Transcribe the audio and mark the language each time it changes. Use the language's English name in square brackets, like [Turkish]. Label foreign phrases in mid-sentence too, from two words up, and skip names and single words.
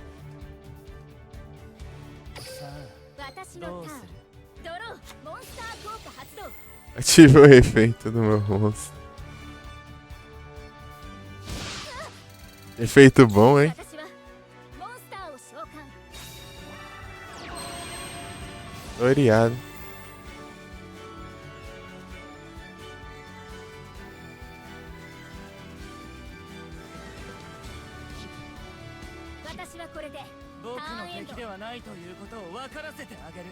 [Portuguese] Ativa o efeito do meu monstro. Efeito bom, hein? Obrigado. [Japanese] 私はこれで僕の敵ではないということを分からせてあげる。